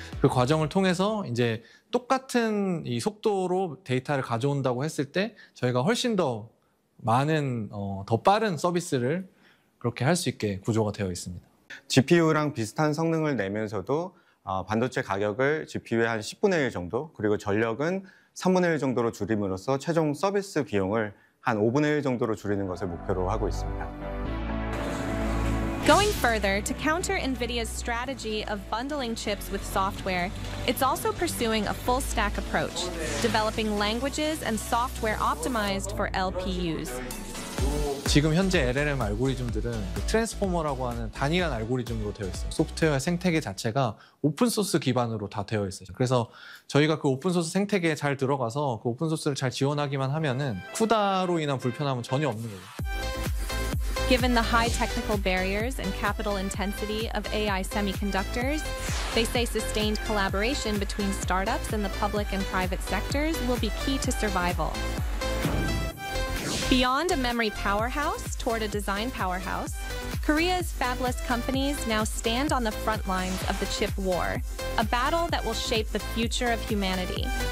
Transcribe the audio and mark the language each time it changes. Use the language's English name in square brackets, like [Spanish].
[Korean] 그 과정을 통해서 이제 똑같은 이 속도로 데이터를 가져온다고 했을 때 저희가 훨씬 더 많은 더 빠른 서비스를 그렇게 할 수 있게 구조가 되어 있습니다. GPU랑 비슷한 성능을 내면서도 반도체 가격을 GPU의 한 10분의 1 정도 그리고 전력은 3분의 1 정도로 줄임으로써 최종 서비스 비용을 한 5분의 1 정도로 줄이는 것을 목표로 하고 있습니다. [English] Going further to counter NVIDIA's strategy of bundling chips with software, it's also pursuing a full stack approach, developing languages and software optimized for LPUs. [Korean] 지금 현재 LLM 알고리즘들은 트랜스포머라고 하는 단일한 알고리즘으로 되어 있어요. 소프트웨어 생태계 자체가 오픈소스 기반으로 다 되어 있어요. 그래서 저희가 그 오픈소스 생태계에 잘 들어가서 그 오픈소스를 잘 지원하기만 하면은 CUDA로 인한 불편함은 전혀 없는 거예요. [English] Given the high technical barriers and capital intensity of AI semiconductors, they say sustained collaboration between startups and the public and private sectors will be key to survival. Beyond a memory powerhouse toward a design powerhouse, Korea's fabless companies now stand on the front lines of the chip war, a battle that will shape the future of humanity.